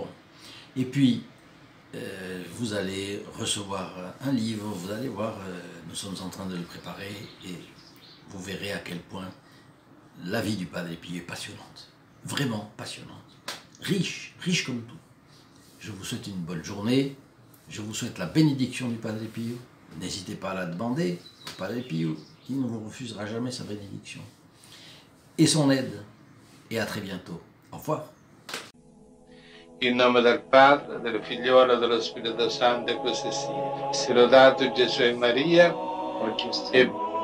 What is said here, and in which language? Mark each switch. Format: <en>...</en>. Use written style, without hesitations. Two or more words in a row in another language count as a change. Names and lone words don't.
<fr>Et puis, vous allez recevoir un livre, vous allez voir, nous sommes en train de le préparer et vous verrez à quel point la vie du Padre Pio est passionnante, vraiment passionnante, riche, riche comme tout. Je vous souhaite une bonne journée, je vous souhaite la bénédiction du Padre Pio. N'hésitez pas à la demander au Padre Pio, il ne vous refusera jamais sa bénédiction et son aide. Et à très bientôt. Au revoir.</fr> <it>In nome del Padre, del Figliolo e dello Spirito Santo, e così sia. Sia lodato Gesù e Maria, e</it>